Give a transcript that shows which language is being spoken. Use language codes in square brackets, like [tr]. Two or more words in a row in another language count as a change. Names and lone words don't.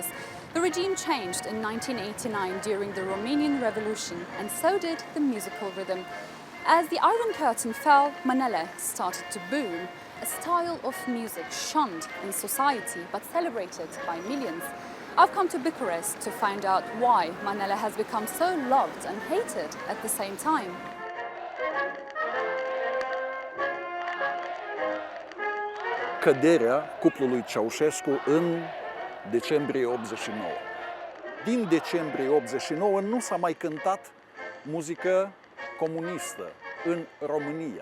[en] The regime changed in 1989 during the Romanian Revolution, and so did the musical rhythm. As the Iron Curtain fell, Manele started to boom, a style of music shunned in society but celebrated by millions. I've come to Bucharest to find out why Manele has become so loved and hated at the same time. [ro] Căderea cuplului Ceaușescu în decembrie 89. Din decembrie 89 nu s-a mai cântat muzică comunistă în România.